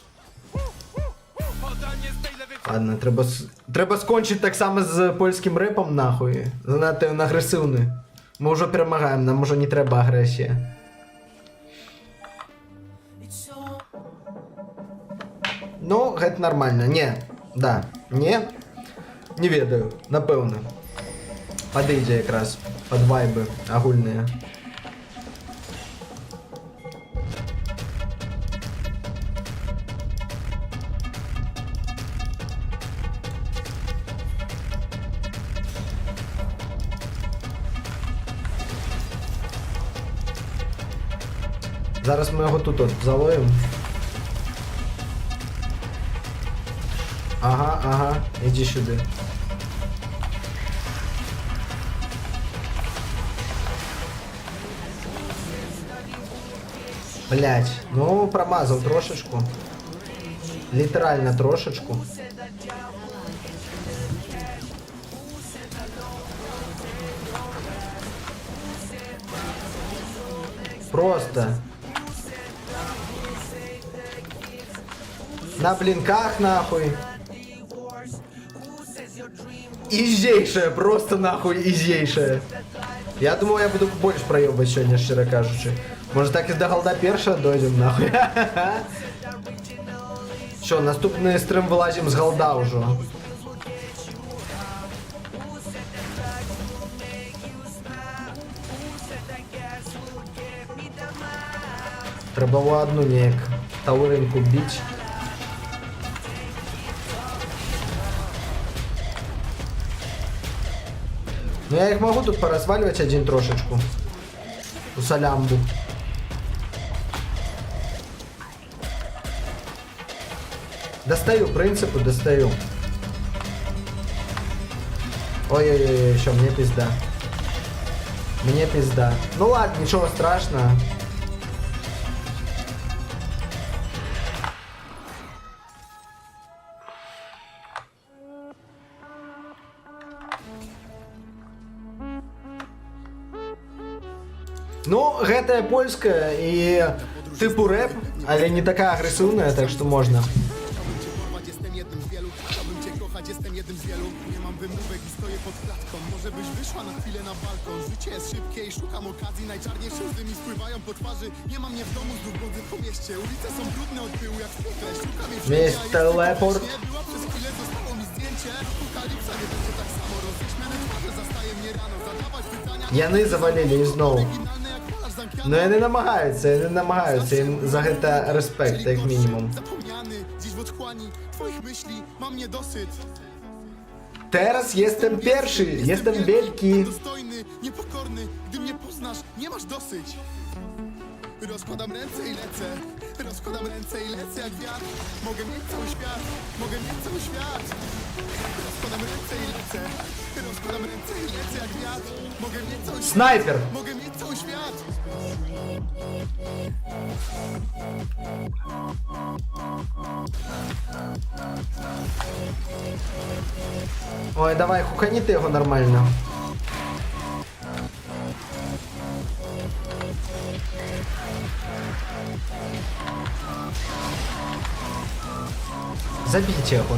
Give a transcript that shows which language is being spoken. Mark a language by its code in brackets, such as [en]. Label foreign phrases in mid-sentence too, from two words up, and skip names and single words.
[uk] Ладно, треба скончити так само з польським репом, нахуй. Занадто він агресивний. Ми вже перемагаємо, нам вже не треба агресія. Ну, [be] гэта нормально. Не, да, не ведаю, напевно. Подойдзе якраз, под вайбы агульныя. [uk] Зараз ми його тут от заловимо. Ага, іди сюди. [ru] Блять, ну промазал трошечку. Литерально трошечку. Просто. На блинках нахуй. Изейшая, просто нахуй изейшая. Я думал, я буду больше проебать сегодня, [uk] щиро кажучи. Может так і до голда перша дойдем нахуй. Що, наступний стрим вилазим з голда уже. Треба одну ніяк тауринку бить. [ru] Ну я их могу тут поразваливать один трошечку. У салямбу. Достаю, принципу достаю. Ой-ой-ой, еще мне пизда. Мне пизда. Ну ладно, ничего страшного. [be] Ну, гэтая польская і типу рэп, але не такая агрэсыўная, так што можна. [pl] Jestem jednym z wielu, chciałbym cię kochać, jestem jednym z wielu. Nie mam wymówek i stoję pod klatką. Może byś wyszła na chwilę na balkon. Życie jest szybkie i szukam okazji. Najczarniejsze łzy mi spływają po twarzy. Nie mam mnie w domu, znów błądzę po mieście. Ulice są brudne od pyłu jak zwykle. Szukam jej wszędzie, Jest a jest teleport. nie była przez chwilę, zostało mi zdjęcie. Apokalipsa nie będzie tak samo. Roześmiane twarze zastaje mnie rano. Zadawać pytania. [be] Яны завалілі і зноў. [pl] Oryginalne jak kolarz zamknięty. [be] Ну яны намагаюцца, ім за гэта рэспект, як мінімум. [pl] Zapomniany, dziś w otchłani twoich myśli mam niedosyt. Teraz jestem pierwszy, jestem wielki. Dostojny, niepokorny, gdy mnie poznasz, nie masz dosyć. Rozkładam ręce i lecę, rozkładam ręce i lecę jak wiatr. Mogę mieć cały świat, mogę mieć cały świat. Rozkładam ręce i lecę, rozkładam ręce i lecę jak wiatr. Mogę mieć cały świat, [ru] Снайпер! [pl] mogę mieć cały świat. [uk] Ой, давай, хукані ти його нормально. Забійте його.